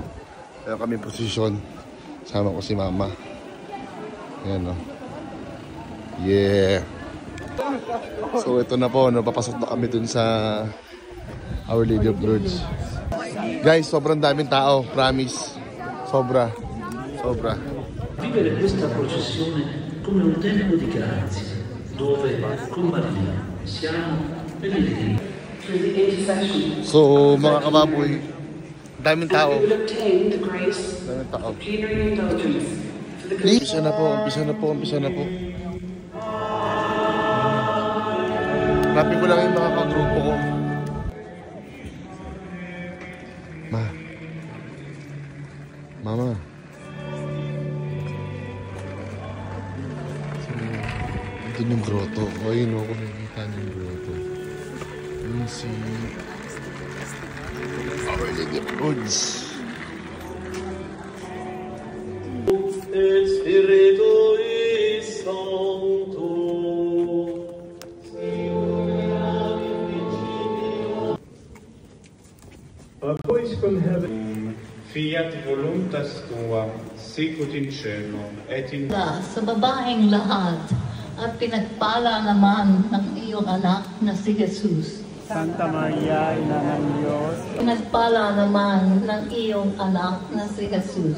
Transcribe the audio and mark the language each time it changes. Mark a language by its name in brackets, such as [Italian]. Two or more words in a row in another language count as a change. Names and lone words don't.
[Filipino] Kaya kami posisyon. Sama ko si Mama. Ayan, no? Yeah! So, ito na po, no? Papasok na kami doon sa Our Lady of Lourdes. Guys, sobrang daming tao, promise. Sobra. Sobra. [Italian] Vivere questa processione come un tempo di grazia, dove con Maria siamo pellegrini. [Filipino] So, mga kababoy, daming tao. Daming tao. Umpisa na po, umpisa na po, umpisa na po. Hanapin ko lang yung mga kagrupo ko. Mama. Ito yung grotto. O, yun o, kung nakikita niyo yung grotto. Yun si Our Lady of Lourdes. [English] A voice from heaven. [Latin] Fiat voluntas tua, sicut in cielo, et in... [Filipino] Sa babaeng lahat, at pinagpala naman ng iyong anak na si Jesus. Santa Maria, Ina ng Diyos. Pinagpala naman ng iyong anak na si Jesus.